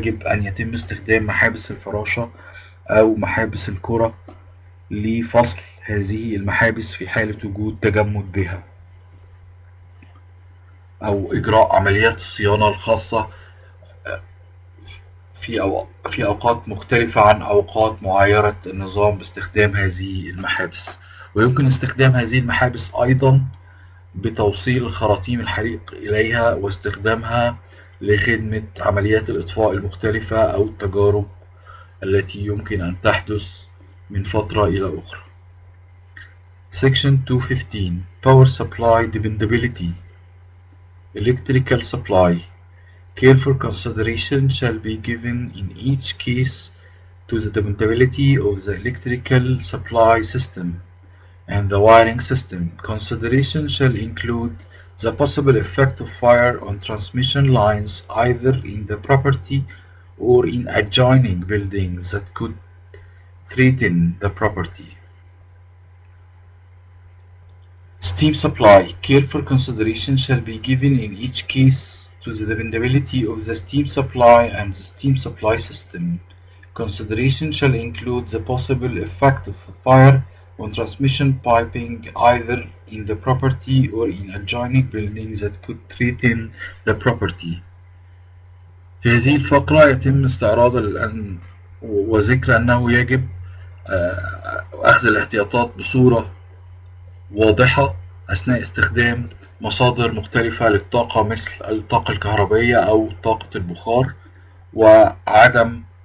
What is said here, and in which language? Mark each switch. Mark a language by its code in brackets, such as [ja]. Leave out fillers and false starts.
[ar] يجب أن يتم استخدام محابس الفراشة أو محابس الكرة لفصل هذه المحابس في حالة وجود تجمد بها، أو إجراء عمليات الصيانة الخاصة في أوقات مختلفة عن أوقات معايرة النظام باستخدام هذه المحابس. ويمكن استخدام هذه المحابس أيضا بتوصيل خراطيم الحريق إليها واستخدامها لخدمة عمليات الإطفاء المختلفة أو التجارب التي يمكن أن تحدث من فترة إلى أخرى. [en] Section 215 Power Supply Dependability. Electrical supply Careful consideration shall be given in each case to the dependability of the electrical supply system and the wiring system. Consideration shall include the possible effect of fire on transmission lines either in the property or in adjoining buildings that could threaten the property. Steam supply. Careful consideration shall be given in each case to the dependability of the steam supply and the steam supply system. Consideration shall include the possible effect of a fire on transmission piping either in the property or in adjoining buildings that could threaten the property. [ar] في هذه الفقرة يتم استعراض وذكر أنه يجب أخذ الاحتياطات بصورة واضحة أثناء استخدام مصادر مختلفة للطاقة مثل الطاقة الكهربائية أو طاقة البخار، وعدم